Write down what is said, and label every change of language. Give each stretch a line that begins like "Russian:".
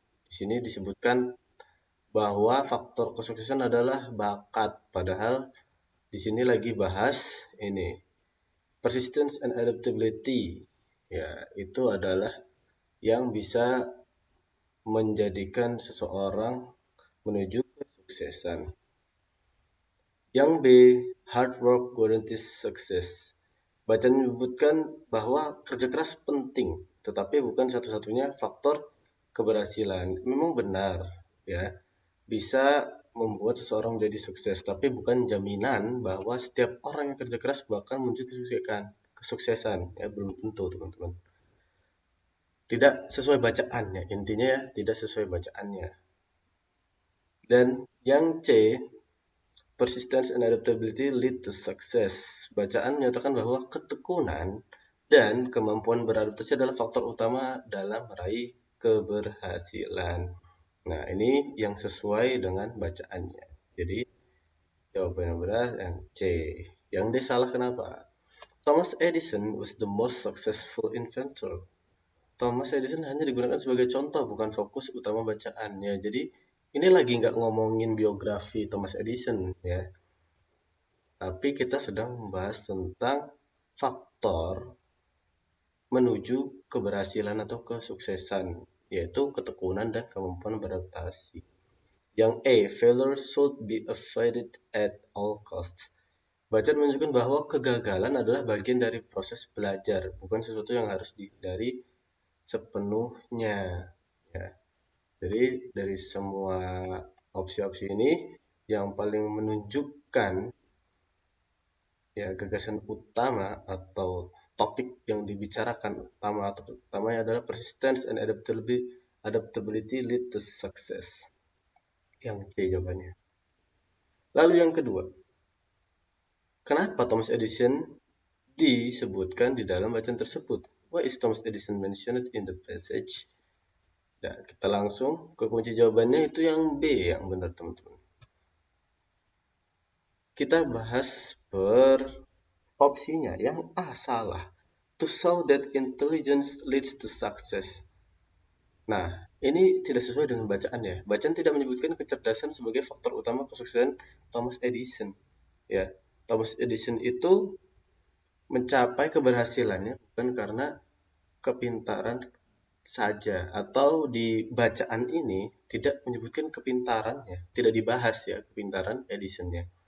Indonesian: Di sini disebutkan bahwa faktor kesuksesan adalah bakat, padahal di sini lagi bahas ini
English: persistence and adaptability.
Indonesian: Ya, itu adalah yang bisa menjadikan seseorang menuju kesuksesan. Yang B,
English: hard work guarantees success.
Indonesian: Bacaan menyebutkan bahwa kerja keras penting, tetapi bukan satu-satunya faktor keberhasilan. Memang benar, ya, bisa membuat seseorang menjadi sukses, tapi bukan jaminan bahwa setiap orang yang kerja keras bakal menuju kesuksesan. Ya, belum tentu, teman-teman. Tidak sesuai bacaannya, intinya ya, tidak sesuai bacaannya. Dan yang C,
English: Persistence and adaptability lead to success.
Indonesian: Bacaan menyatakan bahwa ketekunan dan kemampuan beradaptasi adalah faktor utama dalam meraih keberhasilan. Nah, ini yang sesuai dengan bacaannya. Jadi, jawaban yang benar yang C. Yang D salah kenapa?
English: Thomas Edison was the most successful inventor.
Indonesian: Thomas Edison hanya digunakan sebagai contoh, bukan fokus utama bacaannya. Jadi, ini lagi nggak ngomongin biografi Thomas Edison ya, tapi kita sedang membahas tentang faktor menuju keberhasilan atau kesuksesan, yaitu ketekunan dan kemampuan beradaptasi. Yang A,
English: failure should be avoided at all costs.
Indonesian: Bacaan menunjukkan bahwa kegagalan adalah bagian dari proses belajar, bukan sesuatu yang harus dihindari sepenuhnya. Ya. Jadi dari semua opsi-opsi ini yang paling menunjukkan ya gagasan utama atau topik yang dibicarakan utamanya adalah
English: persistence and adaptability lead to success.
Indonesian: Yang C jawabannya. Lalu yang kedua, kenapa Thomas Edison disebutkan di dalam bacaan tersebut?
English: Why is Thomas Edison mentioned in the passage?
Indonesian: Nah, kita langsung ke kunci jawabannya, itu yang B yang benar teman-teman. Kita bahas per opsinya. Yang A salah.
English: To show that intelligence leads to success.
Indonesian: Nah, ini tidak sesuai dengan bacaan ya. Bacaan tidak menyebutkan kecerdasan sebagai faktor utama kesuksesan Thomas Edison. Ya, Thomas Edison itu mencapai keberhasilannya bukan karena kepintaran saja, atau di bacaan ini tidak menyebutkan kepintarannya, tidak dibahas ya kepintaran Edisonnya.